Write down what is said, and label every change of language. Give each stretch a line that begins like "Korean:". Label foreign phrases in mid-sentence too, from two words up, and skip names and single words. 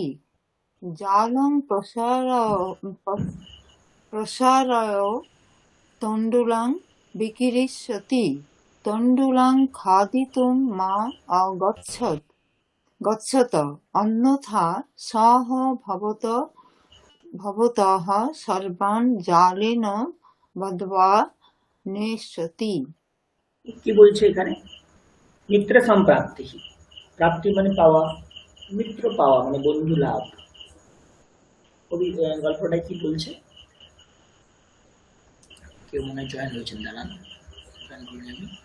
Sanskrit: जालं प्रसारय तण्डुलं विकीर्षति। तण्डुलं खादितुं मा गच्छत, अन्यथा सः भवतः सर्वान् जालेन बद्ध्वा नेष्यति।
Bangla: কি বলছে এখানে? মিত্র সম্প্রাপ্তি, প্রাপ্তি মানে পাওয়া, মিত্র পাওয়া মানে বন্ধু লাভ। কবি গল্পটা কি বলছে? কেউ মনে হয় জয়েন হয়েছেন, দাঁড়ান জয়েন করে নেবেন।